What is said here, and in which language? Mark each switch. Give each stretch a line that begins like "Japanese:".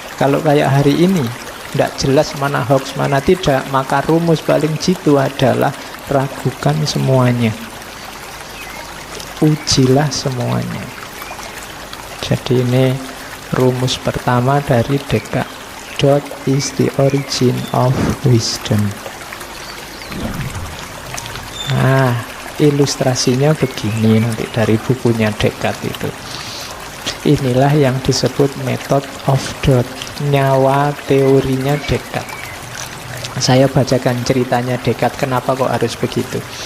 Indonesian: Kalau kayak hari ini enggak jelas mana hoax mana tidak, maka rumus paling jitu adalah ragukan semuanya, ujilah semuanya. Jadi ini rumus pertama dari Descartes.
English: Doubt is the origin of wisdom.
Indonesian: Nah, ilustrasinya begini nanti dari bukunya Descartes itu. Inilah yang disebut method of doubt, nyawa teorinya Descartes. Saya bacakan ceritanya Descartes, kenapa kok harus begitu.